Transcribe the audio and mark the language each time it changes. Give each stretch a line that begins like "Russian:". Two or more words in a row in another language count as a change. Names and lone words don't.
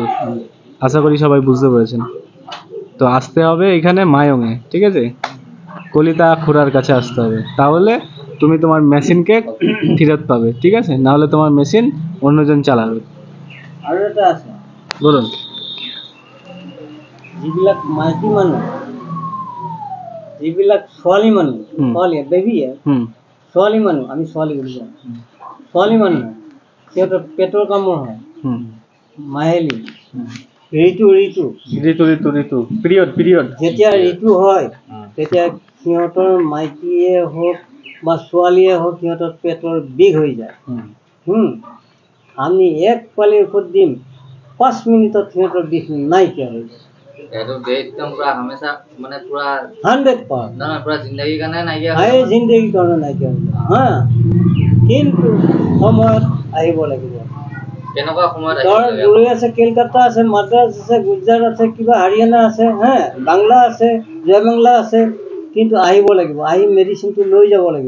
Bangla: আশা করি সবাই বুঝতে পেরেছেন। তো আসতে হবে এখানে মায়ঙে, ঠিক আছে, কলিতা খুড়ার কাছে আসতে হবে, তাহলে তুমি তোমার মেশিনকে ফেরত পাবে, ঠিক আছে, না হলে তোমার মেশিন অন্যজন চালাবে।
Assamese: আৰু এটা আছে,
Bangla: বলুন।
Assamese: যিবিলাক মাইকী মানুহ, যিবিলাক ছোৱালী মানুহ, ছোৱালী বেবীয়ে ছোৱালী মানুহ, আমি ছোৱালী বুলি কওঁ, ছোৱালী মানুহ সিহঁতৰ পেটৰ কামৰ হয়, মাহেলী ঋতু পিৰিয়ড যেতিয়া ঋতু হয় তেতিয়া সিহঁতৰ মাইকীয়ে হওক বা ছোৱালীয়ে হওক সিহঁতৰ পেটৰ বিষ হৈ যায়। আমি এক পালি ঔষধ দিম, 5 মিনিটত সিহঁতৰ বিষ নাইকিয়া হৈ যায়।
Hindi: एकदम पूरा हमेशा माने पूरा 100% ना पूरा जिंदगी का नाइकिया हाय जिंदगी
Assamese: কাৰণে নাইকিয়া হৈ যায়। হা, কিন্তু সময়ত আহিব লাগিব। কেনেকুৱা সময়ত ধৰ দূৰৈ আছে, কলকাতা আছে, মাদ্ৰাজ আছে, গুজৰাট আছে, কিবা হাৰিয়ানা আছে, হা, বাংলা আছে, জয় বাংলা আছে, কিন্তু আহিব লাগিব, আহি মেডিচিনটো লৈ যাব লাগিব।